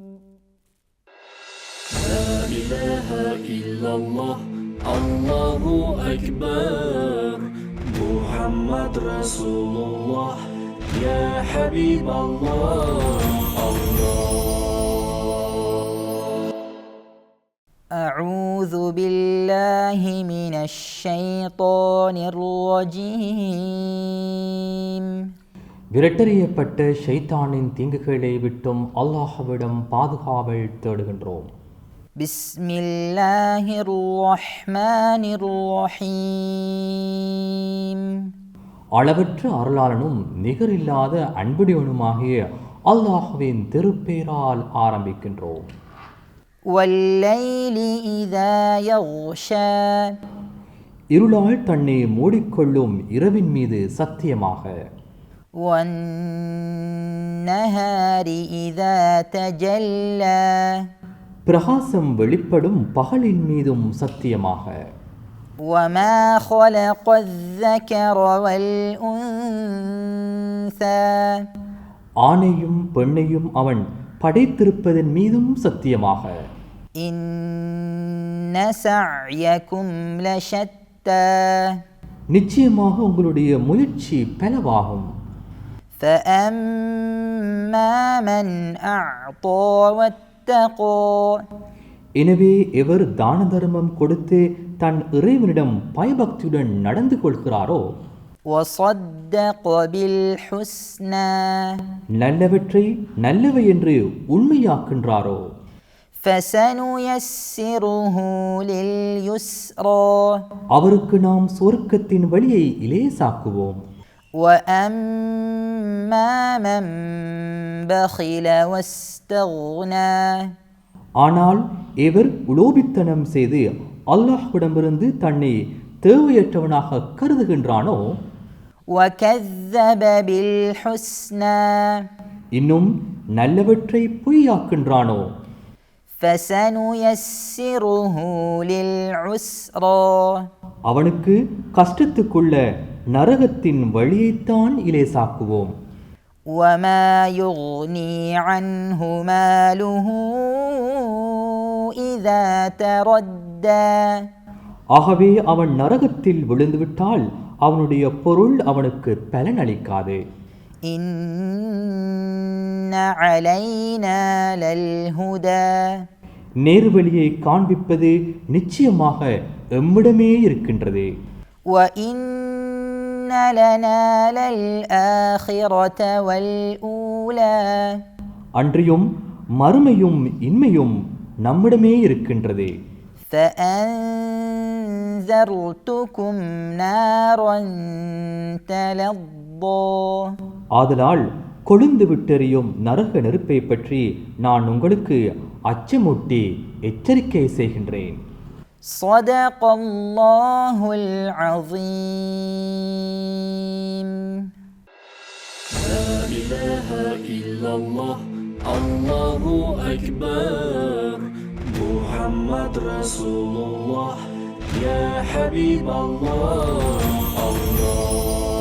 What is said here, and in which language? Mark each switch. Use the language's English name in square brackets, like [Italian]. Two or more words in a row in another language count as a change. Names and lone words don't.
[Arabic] لا إله إلا الله الله أكبر محمد رسول الله يا حبيب الله أعوذ بالله من الشيطان الرجيم. [Tamil] விரட்டறியப்பட்ட ஷைத்தானின் தீங்குகளை விட்டும் அல்லாஹ்விடம் பாதுகாவல் தேடுகின்றோம். [Arabic] بسم الله الرحمن الرحيم. [Tamil] அளவற்ற அருளாளனும் நிகரில்லாத அன்புடையவனுமாகிய அல்லாஹ்வின் திருப்பெயரால் ஆரம்பிக்கின்றோம். [Arabic] والليل إذا يغشى. [Tamil] இருளால் தன்னை மூடிக்கொள்ளும் இரவின் மீது சத்தியமாக. [Arabic] والنهار إذا تجلى. [Tamil] பிரகாசம் வெளிப்படும் பகலின் மீதும் சத்தியமாக. [Arabic] وما خلق الذكر والأنثى. [Tamil] ஆணையும் பெண்ணையும் அவன் படைத்திருப்பதன் மீதும் சத்தியமாக. [Arabic] إن سعيكم لشتى. [Tamil] நிச்சயமாக உங்களுடைய முயற்சி பலவாகும். [Arabic] فأما من أعطى واتقى. [Tamil] எனவே எவர் தான தர்மம் கொடுத்து தன் இறைவனிடம் பயபக்தியுடன் நடந்து கொள்கிறாரோ, [Arabic] وصدق بالحسنى. [Tamil] நல்லவற்றை நல்லவை என்று உண்மையாக்கின்றாரோ, [Arabic] فسنيسره لليسرى. [Tamil] அவருக்கு நாம் சொர்க்கத்தின் வழியை இலேசாக்குவோம். [Arabic] وأما من بخل واستغنى. [Tamil] ஆனால் எவர் உலோபித்தனம் செய்து அல்லாஹ்விடமிருந்து தன்னை தேவையற்றவனாக கருதுகின்றானோ, [Arabic] وكذب بالحسنى. [Tamil] இன்னும் நல்லவற்றை பொய்யாக்கின்றானோ, [Arabic] فسنيسره للعسرى. [Tamil] அவனுக்கு கஷ்டத்துக்குள்ள நரகத்தின் வழியைத்தான் இலேசாக்குவோம். [Arabic] وما يغني عنه ماله إذا تردى. [Tamil] ஆகவே அவன் நரகத்தில் விழுந்துவிட்டால் அவனுடைய பொருள் அவனுக்கு பலனளிக்காது. [Arabic] إن علينا للهدى. [Tamil] நேர்வழியை காண்பிப்பது நிச்சயமாக எம்மிடமே இருக்கின்றது. [Arabic] وإن لنا للآخرة والأولى. [Tamil] அன்றியும் மறுமையும் இன்மையும் நம்மிடமே இருக்கின்றது. [Arabic] فأنذرتكم نارا تلظى. [Tamil] ஆதலால் கொழுந்து விட்டெறியும் நரக நெருப்பை பற்றி நான் உங்களுக்கு அச்சமூட்டி எச்சரிக்கை செய்கின்றேன். [Arabic] صدق الله العظيم. لا إله إلا الله الله أكبر محمد رسول الله يا حبيب الله الله